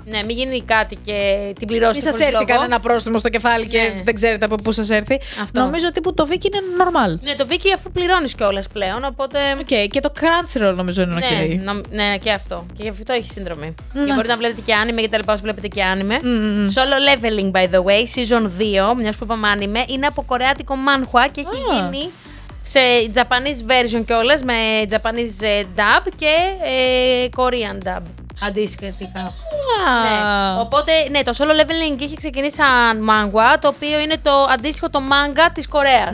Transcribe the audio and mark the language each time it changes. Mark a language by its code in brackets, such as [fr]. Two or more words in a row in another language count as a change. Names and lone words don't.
[el] Ναι, μην γίνει κάτι και την πληρώσετε. Μην σας χωρίς έρθει λόγο. κανένα πρόστιμο στο κεφάλι και Ναι. δεν ξέρετε από πού σας έρθει. Αυτό. Νομίζω ότι που το Viki είναι normal. Ναι, το Viki αφού πληρώνεις κιόλας πλέον, οπότε. Οκ, και το Crunchyroll νομίζω είναι ok. Ναι, και αυτό. Και γι' αυτό έχει συνδρομή. Και μπορείτε να βλέπετε και anime και τα λοιπά, όσο βλέπετε και anime. Solo Leveling, [en] by the way, [el] season 2, μιας που είπαμε anime, είναι από κορεάτικο manhwa και έχει γίνει σε [en] Japanese version [el] κιόλας, με [en] Japanese dub [el] και [en] Korean dub. [el] Αντίστοιχα. Ναι. Οπότε, ναι, το solo leveling είχε ξεκινήσει σαν manga, το οποίο είναι το αντίστοιχο το manga της Κορέας.